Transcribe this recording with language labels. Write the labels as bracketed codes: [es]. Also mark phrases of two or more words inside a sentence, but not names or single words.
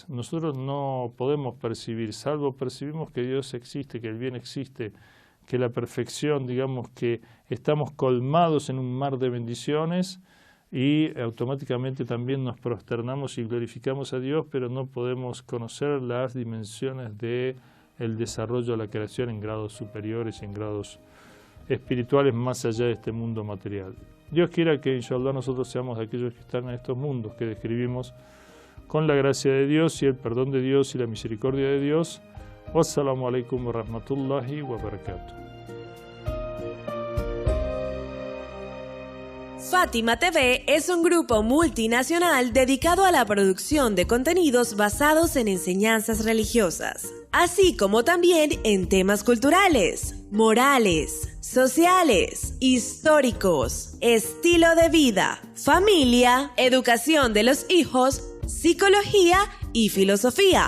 [es] Nosotros no podemos percibir, salvo percibimos que Dios existe, que el bien existe, que la perfección, digamos que estamos colmados en un mar de bendiciones y automáticamente también nos prosternamos y glorificamos a Dios, pero no podemos conocer las dimensiones del desarrollo de la creación en grados superiores, en grados espirituales más allá de este mundo material. Dios quiera que, inshallah, nosotros seamos de aquellos que están en estos mundos que describimos con la gracia de Dios y el perdón de Dios y la misericordia de Dios. [ar] والسلام عليكم ورحمة الله وبركاته. [es] Fátima TV es un grupo multinacional dedicado a la producción de contenidos basados en enseñanzas religiosas, así como también en temas culturales, morales, sociales, históricos, estilo de vida, familia, educación de los hijos, psicología y filosofía.